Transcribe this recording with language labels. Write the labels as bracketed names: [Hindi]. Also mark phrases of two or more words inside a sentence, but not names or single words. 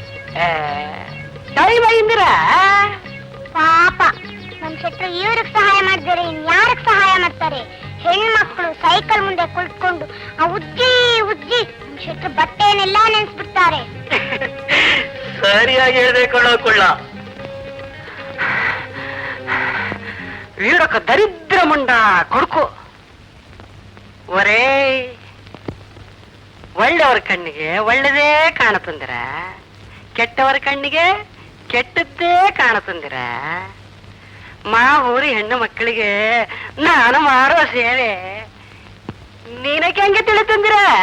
[Kannada] ಟೈಮ್ ಅయింದಿರ. ಪಾಪ ನಮ್ ಶೆಟ್ರು ಇವ್ರಿಗೆ ಸಹಾಯ ಮಾಡಿದರೆ ಇನ್ಯಾರಿಗೆ ಸಹಾಯ ಮಾಡ್ತಾರೆ? ಹೆಣ್ಮಕ್ಳು ಸೈಕಲ್ ಮುಂದೆ ಕುಳಿತುಕೊಂಡು ಆ ಉಜ್ಜಿ ಉಜ್ಜಿ ನಮ್ ಶೆಟ್ರು ಬಟ್ಟೆಯನ್ನೆಲ್ಲ ನೆನ್ಸ್ಬಿಡ್ತಾರೆ. ಸರಿಯಾಗಿ ಹೇಳ್ದೆ ಕೊಳ್ಳ. [Telugu] వీడొక దరిద్రముండ కొడుకు. ఒరే, [Kannada] ಒಳ್ಳೆಯವರ ಕಣ್ಣಿಗೆ ಒಳ್ಳೆದೇ ಕಾಣುತ್ತಂದಿರ, ಕೆಟ್ಟವರ ಕಣ್ಣಿಗೆ ಕೆಟ್ಟದ್ದೇ ಕಾಣುತ್ತಂದಿರ. ಮಾ ಊರಿ ಹೆಣ್ಣು ಮಕ್ಕಳಿಗೆ ನಾನು ಮಾಡುವ ಸೇವೆ ನಿನಗೆ ಹೆಂಗೆ ತಿಳಿತಂದಿರ?